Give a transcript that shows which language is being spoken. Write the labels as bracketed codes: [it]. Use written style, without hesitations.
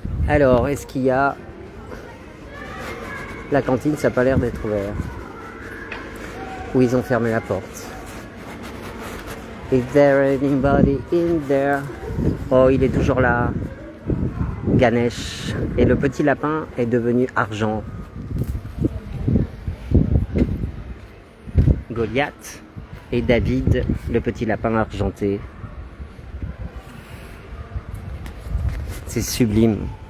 [fr] Alors, est-ce qu'il y a... La cantine, ça n'a pas l'air d'être ouvert. Ou ils ont fermé la porte. [en] Is there anybody in there? [fr] Oh, il est toujours là. Ganesh. Et le petit lapin est devenu argent. Goliath et David, le petit lapin argenté. C'est sublime.